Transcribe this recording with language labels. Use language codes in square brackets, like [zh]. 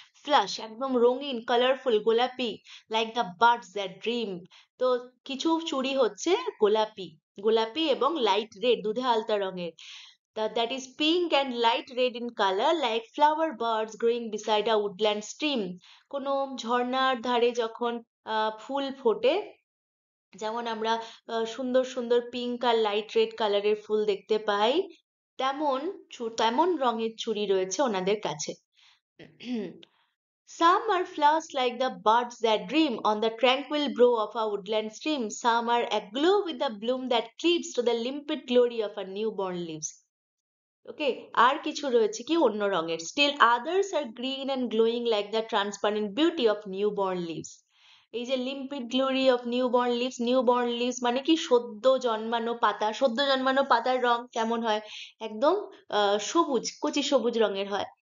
[en] flush [bn] একদম রঙিন, colourful, গোলাপি, [en] Like the birds that dream. [bn] তো কিছু চুড়ি হচ্ছে গোলাপি, গোলাপি এবং লাইট রেড, দুধে আলতা রঙের. [en] That is pink and light red in color, like flower buds growing beside a woodland stream. [bn] কোনো ঝর্ণার ধারে যখন ফুল ফোটে, যেমন আমরা সুন্দর সুন্দর পিঙ্ক আর লাইট রেড কালারের ফুল দেখতে পাই, তেমন তেমন রঙের চুড়ি রয়েছে ওনাদের কাছে। [en] Some are flowers like the birds that dream on the tranquil brow of a woodland stream. Some are aglow with the bloom that cleaves to the limpid glory of a newborn leaves. [bn] ওকে, আর কিছু রয়েছে কি অন্য রঙের। [en] Still others are green and glowing like the transparent beauty of new born leaves. [bn] এই যে [en] limpid glory of new born leaves [bn] মানে কি সদ্য জন্মানো পাতা। সদ্য জন্মানো পাতার রং কেমন হয়? একদম সবুজ, কচি সবুজ রঙের হয়।